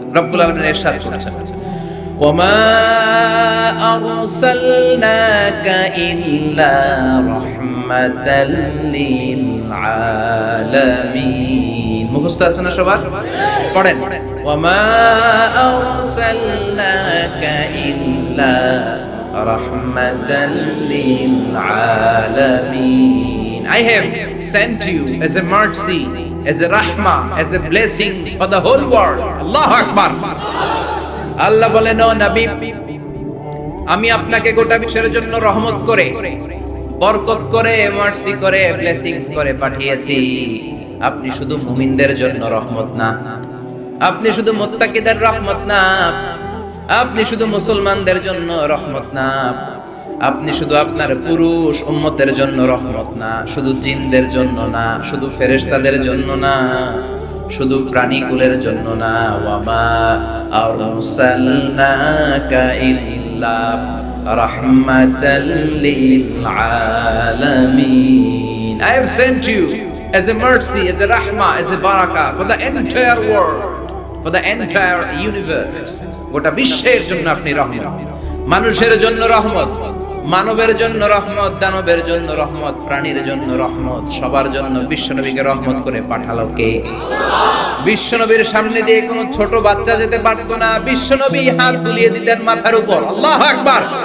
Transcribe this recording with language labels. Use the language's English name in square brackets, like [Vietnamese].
[Bangla] রব্বুল আলামিন ইরশাদ করেছেন, [Arabic] ওয়ামা আরসালনাকা ইল্লা রাহমাতাল লিল আলামিন। [Bangla] মুখস্থ আছে না সবার? পড়েন, [Arabic] ওয়ামা আরসালনাকা ইল্লা রাহমাতাল লিল আলামিন। [English] I have sent you as a mercy, as a rahmah, as a blessing for the whole world. [Arabic] Allahu Akbar। [Bangla] আল্লাহ বলেন, ও নবী, আমি আপনাকে গোটা বিশ্বের জন্য রহমত করে, বরকত করে, মার্সি করে, ব্লেসিংস করে পাঠিয়েছি। আপনি শুধু মুমিনদের জন্য রহমত না, আপনি শুধু মুত্তাকিদের রহমত না, আপনি শুধু মুসলমানদের জন্য রহমত না, আপনি শুধু আপনার পুরুষ উম্মতের জন্য রহমত না, শুধু জিনদের জন্য না, শুধু ফেরেশতাদের জন্য না, শুধু প্রাণীকুলের জন্য না। [Arabic] ওয়ামা আরসালনাকা ইল্লা রাহমাতাল লিল আলামিন। [English] I have sent you as a mercy, as a rahmah, as a barakah for the entire world, for the entire universe. [Bangla] গোটা বিশ্বের জন্য আপনি রহমত, মানুষের জন্য রহমত, মানবের জন্য রহমত, দানবের জন্য রহমত, প্রাণীর জন্য রহমত, সবার জন্য বিশ্বনবীকে রহমত করে পাঠালো কে? বিশ্বনবীর সামনে দিয়ে কোনো ছোট বাচ্চা যেতে পারতো না, বিশ্বনবী হাত বুলিয়ে দিতেন মাথার উপর। আল্লাহু আকবার।